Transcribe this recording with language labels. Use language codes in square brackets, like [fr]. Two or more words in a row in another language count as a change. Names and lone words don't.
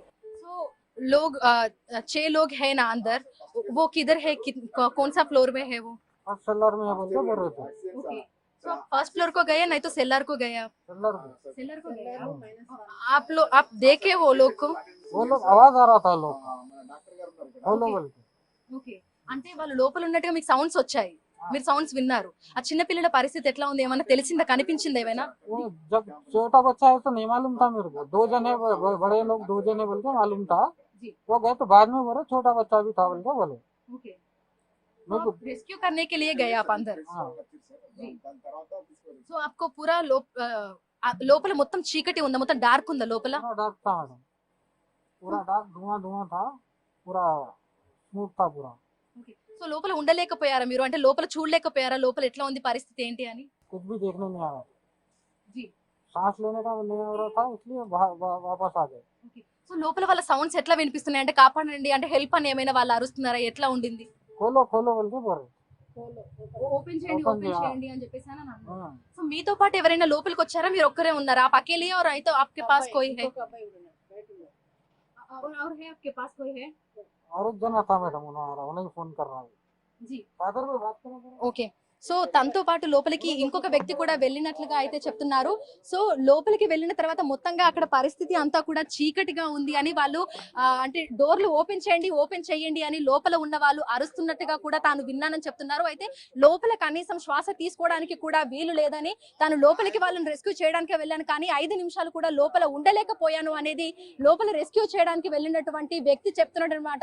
[hi] सो लोग 6 लोग है ना अंदर, वो किधर है, कौन सा फ्लोर में है वो? [en] first cellar [hi] में है बोल के बोल रहे थे ओके, तो आप [en] first floor [hi] को गए नहीं तो सेलर को गए? आप सेलर में सेलर को गए आप लोग, आप देखे वो लोग को? वो लोग आवाज आ रहा था लोग बोलो बोल के [te] ఓకే, అంటే వాళ్ళు లోపల ఉన్నట్టుగా మీకు సౌండ్స్ వచ్చాయి, మీరు సౌండ్స్ విన్నారు. ఆ చిన్న పిల్లల పరిస్థితి ఎట్లా ఉంది, ఏమైనా తెలిసిందా, కనిపించిందా ఏమైనా? [hi] वो जब छोटा बच्चा है तो नहीं मालूम था मेरे को 2 जने बड़े लोग 2 जने बोल के मालूम था जी। वो गए तो बाद में बोले छोटा बच्चा भी था बोल के बोले [te] ఓకే, [hi] मेरे को रेस्क्यू करने के लिए गए आप अंदर हाँ [te] जी। సో [hi] आपको पूरा [te] లోపల మొత్తం చీకటి ఉందా, మొత్తం డార్క్ ఉందా లోపల? [hi] पूरा डार्क था मैडम पूरा डार्क धुआं था पूरा स्मूथ था पूरा [te] ఓకే, సో లోపల ఉండలేకపోయారా మీరు, అంటే లోపల చూడలేకపోయారా లోపల ఎట్లా ఉంది పరిస్థితి ఏంటి అని? [hi] कुछ भी देखने नहीं आया जी सांस लेने का नहीं हो रहा था इसलिए वापस आ गए [te] ఓకే, సో లోపల వాళ్ళ సౌండ్స్ ఎట్లా వినిపిస్తున్నాయి, అంటే కాపాడండి అంటే హెల్ప్ అని ఏమైనా వాళ్ళు అరుస్తున్నారా, ఎట్లా ఉండింది? [hi] खोलो खोलो बोल के बोल रहे [te] ఓపెన్ చేయండి Open ఓపెన్ చేయాలి. చేయండి అని చెప్పేసి అని అన్నారు. [hi] हाँ [te] సో మీతో పాటు ఎవరైనా లోపలికి వచ్చారా, మీరు ఒక్కరే ఉన్నారా? [hi] आप अकेले हैं और तो आपके पास कोई है और है आपके पास कोई है? और एक जना था मैडम उन्हें फोन कर रहा है जी फादर में बात करो [te] ఓకే, సో తనతో పాటు లోపలికి ఇంకొక వ్యక్తి కూడా వెళ్ళినట్లుగా అయితే చెప్తున్నారు. సో లోపలికి వెళ్ళిన తర్వాత మొత్తంగా అక్కడ పరిస్థితి అంతా కూడా చీకటిగా ఉంది అని వాళ్ళు అంటే డోర్లు ఓపెన్ చేయండి అని లోపల ఉన్న వాళ్ళు అరుస్తున్నట్టుగా కూడా తాను విన్నానని చెప్తున్నారు. అయితే లోపల కనీసం శ్వాస తీసుకోవడానికి కూడా వీలు లేదని, తాను లోపలికి వాళ్ళని రెస్క్యూ చేయడానికి వెళ్ళాను కానీ 5 నిమిషాలు కూడా లోపల ఉండలేకపోయాను అనేది లోపల రెస్క్యూ చేయడానికి వెళ్ళినటువంటి వ్యక్తి చెప్తున్నాడు అనమాట.